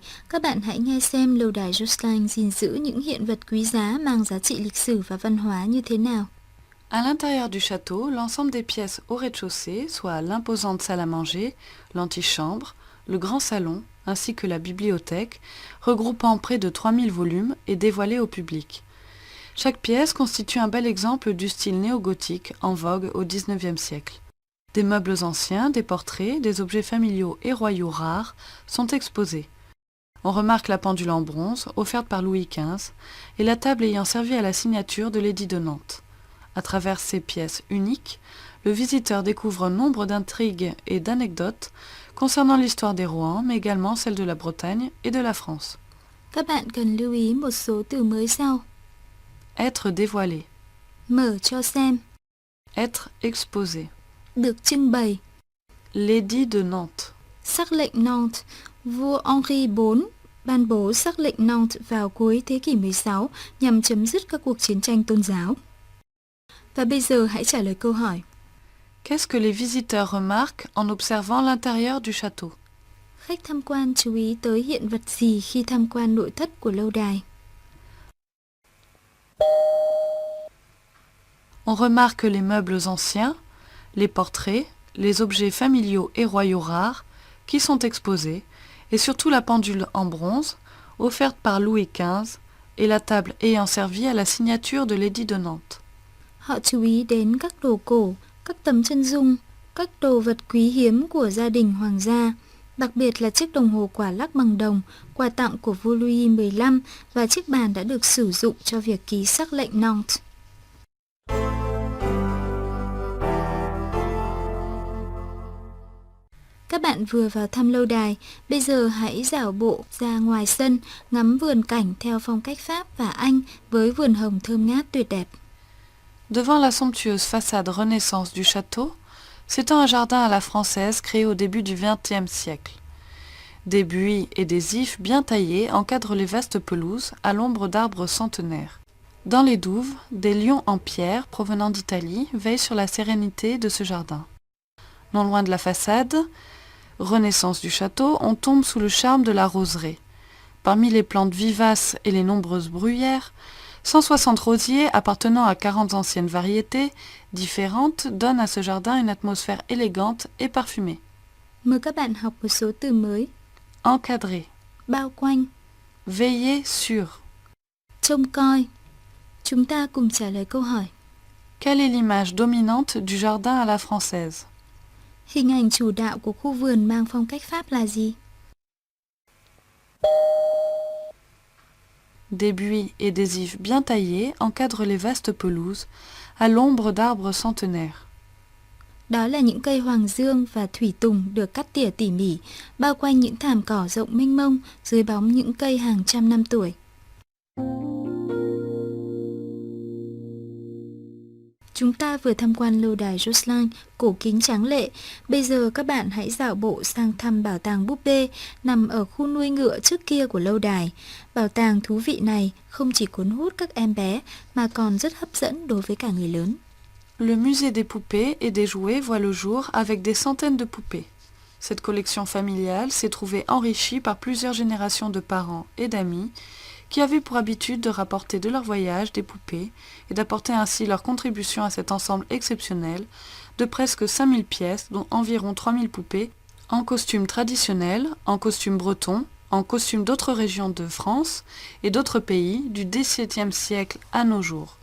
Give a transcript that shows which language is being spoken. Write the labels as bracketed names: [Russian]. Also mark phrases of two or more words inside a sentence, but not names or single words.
[Vietnamese] Các bạn hãy nghe xem lâu đài Josselin gìn giữ những hiện vật quý giá mang giá trị lịch sử và văn hóa như thế nào. [French] À l'intérieur du château, l'ensemble des pièces au rez-de-chaussée, soit l'imposante salle à manger, l'antichambre, le grand salon, ainsi que la bibliothèque, regroupant près de 3000 volumes, est dévoilée au public. Chaque pièce constitue un bel exemple du style néo-gothique en vogue au XIXe siècle. Des meubles anciens, des portraits, des objets familiaux et royaux rares sont exposés. On remarque la pendule en bronze, offerte par Louis XV, et la table ayant servi à la signature de l'édit de Nantes. À travers ces pièces uniques, le visiteur découvre nombre d'intrigues et d'anecdotes concernant l'histoire des Rohan, mais également celle de la Bretagne et de la France. [Vietnamese] Các bạn cần lưu ý một số từ mới sau. [French] Être dévoilé, [Vietnamese] Mở cho xem, [French] être exposé. [Vietnamese] được trưng bày. [French] L'édit de Nantes, [Vietnamese] Sắc lệnh Nantes. Vua Henri IV ban bố sắc lệnh Nantes vào cuối thế kỷ 16 nhằm chấm dứt các cuộc chiến tranh tôn giáo. Và bây giờ hãy trả lời câu hỏi. [French] qu'est-ce que les visiteurs remarquent en observant l'intérieur du château? [Vietnamese] Khách tham quan chú ý tới hiện vật gì khi tham quan nội thất của lâu đài? [French] On remarque les meubles anciens, les portraits, les objets familiaux et royaux rares qui sont exposés, et surtout la pendule en bronze, offerte par Louis XV, et la table ayant servi à la signature de l'édit de Nantes. [Vietnamese] Họ chú ý đến các đồ cổ, các tấm chân dung, các đồ vật quý hiếm của gia đình hoàng gia, đặc biệt là chiếc đồng hồ quả lắc bằng đồng, quà tặng của vua Louis XV và chiếc bàn đã được sử dụng cho việc ký sắc lệnh Nantes. Các bạn vừa vào thăm lâu đài, bây giờ hãy dạo bộ ra ngoài sân, ngắm vườn cảnh theo phong cách Pháp và Anh với vườn hồng thơm ngát tuyệt đẹp. [French] Devant la somptueuse façade Renaissance du château, s'étend un jardin à la française créé au début du XXe siècle. Des buis et des ifs bien taillés encadrent les vastes pelouses à l'ombre d'arbres centenaires. Dans les douves, des lions en pierre provenant d'Italie veillent sur la sérénité de ce jardin. Non loin de la façade Renaissance du château, on tombe sous le charme de la roseraie. Parmi les plantes vivaces et les nombreuses bruyères, 160 rosiers appartenant à 40 anciennes variétés différentes donnent à ce jardin une atmosphère élégante et parfumée. [Vietnamese] Mời các bạn học một số từ mới. [French] Encadré, [Vietnamese] Bao quanh, [French] veiller sur. [Vietnamese] trông coi. Chúng ta cùng trả lời câu hỏi. [French] Quelle est l'image dominante du jardin à la française? [Vietnamese] Hình ảnh chủ đạo của khu vườn mang phong cách Pháp là gì? [French] Des buis et des ifs bien taillés encadrent les vastes pelouses à l'ombre d'arbres centenaires. [Vietnamese] Đó là những cây hoàng dương và thủy tùng được cắt tỉa tỉ mỉ, bao quanh những thảm cỏ rộng mênh mông dưới bóng những cây hàng trăm năm tuổi. Chúng ta vừa tham quan lâu đài Josselin, cổ kính tráng lệ. Bây giờ các bạn hãy dạo bộ sang thăm bảo tàng búp bê nằm ở khu nuôi ngựa trước kia của lâu đài. Bảo tàng thú vị này không chỉ cuốn hút các em bé mà còn rất hấp dẫn đối với cả người lớn. [French] Le musée des poupées et des jouets voit le jour avec des centaines de poupées. Cette collection familiale s'est trouvée enrichie par plusieurs générations de parents et d'amis qui avaient pour habitude de rapporter de leur voyage des poupées et d'apporter ainsi leur contribution à cet ensemble exceptionnel de presque 5000 pièces, dont environ 3000 poupées, en costume traditionnel, en costume breton, en costume d'autres régions de France et d'autres pays du XVIIe siècle à nos jours.